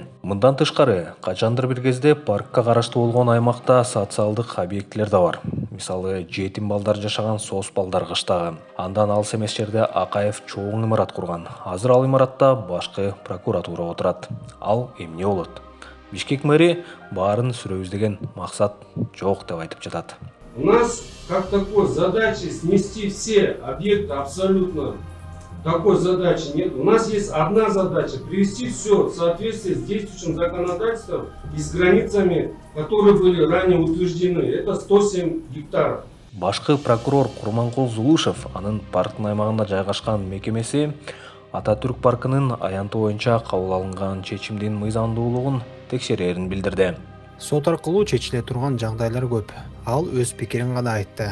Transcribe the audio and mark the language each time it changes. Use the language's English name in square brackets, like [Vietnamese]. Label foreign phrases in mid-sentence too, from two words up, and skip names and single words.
[Kyrgyz] Мындан тышкары, качандыр бир кезде паркка караштуу болгон аймакта социалдык объектилер да бар. Мисалы, жетим балдар жашаган Сос балдар кыштагы. Андан алыс эмес жерде Акаев чоң имарат курган. Азыр ал имаратта башкы прокуратура отурат. Ал эмне болот? Бишкек мэри баарын сүрөбүз деген максат жок деп айтып жатат. [Russian] У нас как такой задачи снести все объекты абсолютно. Такой задачи нет. У нас есть одна задача — привести все в соответствие с действующим законодательством и с границами, которые были ранее утверждены. Это 107 гектаров. [Kyrgyz] Башкы прокурор Курманкул Зулушев анын парктын аймагында жайгашкан мекемеси Ататүрк паркынын аянты боюнча кабыл алынган чечимдин мыйзамдуулугун текшерерин билдирди. Сот аркылуу чечиле турган жагдайлар көп. Ал өз пикирин гана айтты.